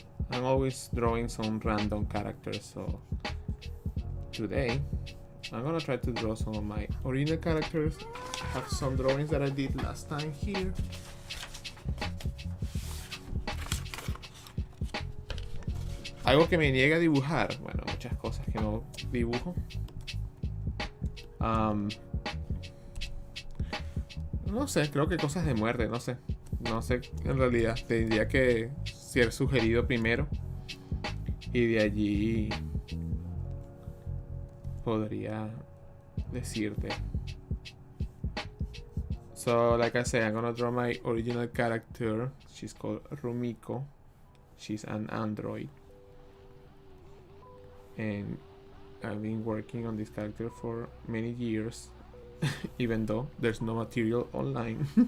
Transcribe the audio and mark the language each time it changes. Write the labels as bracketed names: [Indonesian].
[English] I'm always drawing some random characters, so today I'm gonna try to draw some of my original characters. I have some drawings that I did last time here. [Spanish] Algo que me niega a dibujar. Bueno, muchas cosas que no dibujo. No sé, creo que cosas de muerte, no sé. No sé, en realidad. Tendría que ser sugerido primero. Y de allí podría decirte. [English] So, like I said, I'm gonna draw my original character. She's called Rumiko. She's an android. And I've been working on this character for many years, even though there's no material online.